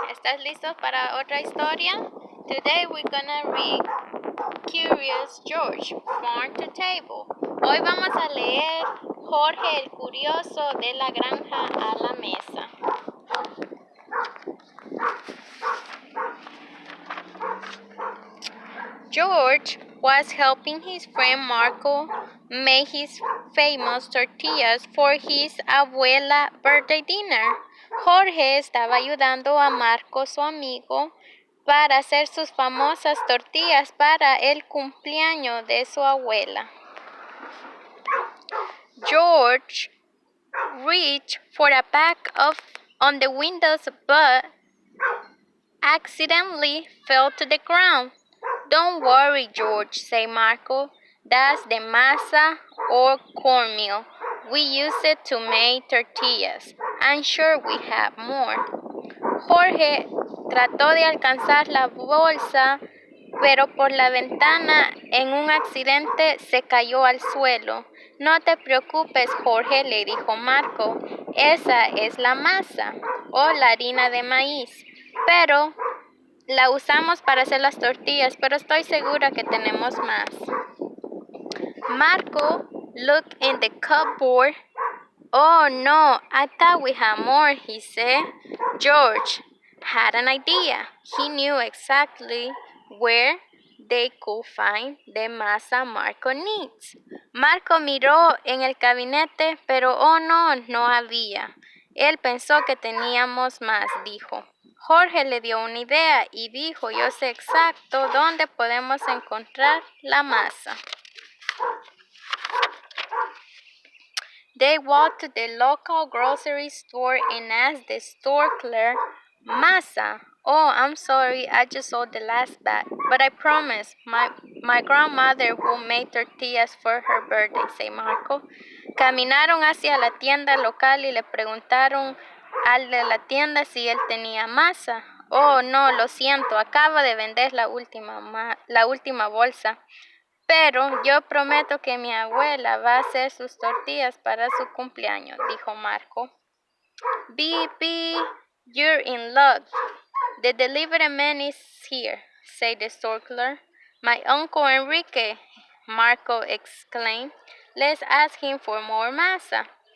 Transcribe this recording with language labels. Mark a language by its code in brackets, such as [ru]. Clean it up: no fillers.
[es] ¿Estás listo para otra historia? [en] Today we're gonna read Curious George, Farm to Table. [es] Hoy vamos a leer Jorge el Curioso de la granja a la mesa. [en] George was helping his friend Marco make his famous tortillas for his abuela birthday dinner. [es] Jorge estaba ayudando a Marco, su amigo, para hacer sus famosas tortillas para el cumpleaños de su abuela. [en] George reached for a pack on the windows but accidentally fell to the ground. Don't worry, George, said Marco. That's the masa or cornmeal. We use it to make tortillas. I'm sure we have more. [es] Jorge trató de alcanzar la bolsa, pero por la ventana en un accidente se cayó al suelo. No te preocupes, Jorge, le dijo Marco. Esa es la masa o la harina de maíz. Pero la usamos para hacer las tortillas, pero estoy segura que tenemos más. [en] Marco looked in the cupboard. Oh no, I thought we had more, he said. George had an idea. He knew exactly where they could find the masa Marco needs. [es] Marco miró en el gabinete, pero oh no, no había. Él pensó que teníamos más, dijo. Jorge le dio una idea y dijo, yo sé exacto dónde podemos encontrar la masa. [en] They walked to the local grocery store and asked the store clerk, Masa? Oh, I'm sorry, I just saw the last bag, but I promise, my grandmother will make tortillas for her birthday, said Marco. [es] Caminaron hacia la tienda local y le preguntaron al de la tienda si él tenía masa. Oh, no, lo siento, acaba de vender la última bolsa. Pero yo prometo que mi abuela va a hacer sus tortillas para su cumpleaños, dijo Marco. [en] Beep, beep, you're in luck. The delivery man is here, said the store clerk. My Uncle Enrique, Marco exclaimed. Let's ask him for more masa.